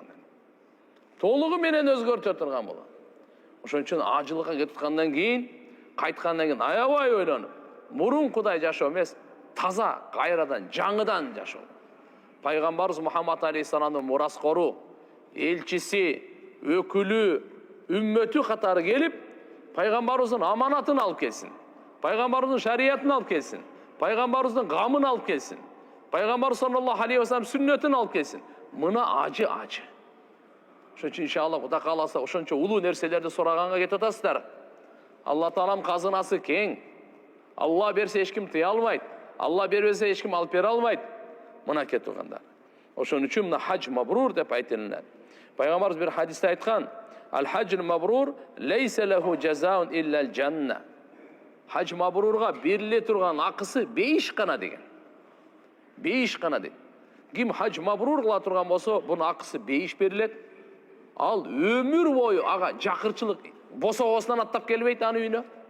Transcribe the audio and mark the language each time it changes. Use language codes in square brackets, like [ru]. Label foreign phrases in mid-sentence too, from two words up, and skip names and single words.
[ky] Толугу менен өзгөртө турган болот. Ошон үчүн ажылыкка кетип аткандан кийин, кайткандан кийин аябай ойлонуп, мурункудай жашоо эмес, таза, кайрадан, жаңыдан жашоо. Пайгамбарыбыз Мухаммад алейхиссаламдын мураскору, элчиси, өкүлү, үммөтү катары келип, пайгамбарыбыздын аманатын алып келсин. Пайгамбарыбыздын шариятын алып келсин. Пайгамбарыбыздын гамын алып келсин. Пайгамбар [ar] صلى الله عليه وسلم [ky] сүннөтүн алып келсин. Мына ажы. Ошон үчүн иншалла Кудай кааласа ошончо улуу нерселерди сураганга кетип атасыздар. Алла Таалам казынасы кең. Алла берсе эч ким тыя албайт. Алла бербесе эч ким алып бере албайт. Мына кетип тургандар. Ошон үчүн мына [ar] حج مبرور [ky] деп айтылат. [ar] Пайгамбарыбыз бир хадисте айткан: "الحج المبرور ليس له جزاء إلا الجنة." [ky] Хадж мабрурга бериле турган акысы 5 гана деген. 5 гана дейт. Ким [ar] حج مبرور [ky] кыла турган болсо, бунун акысы 5 берилет. Ал өмүр бою ага жакырчылык босогосунан аттап келбейт аны үйүнө.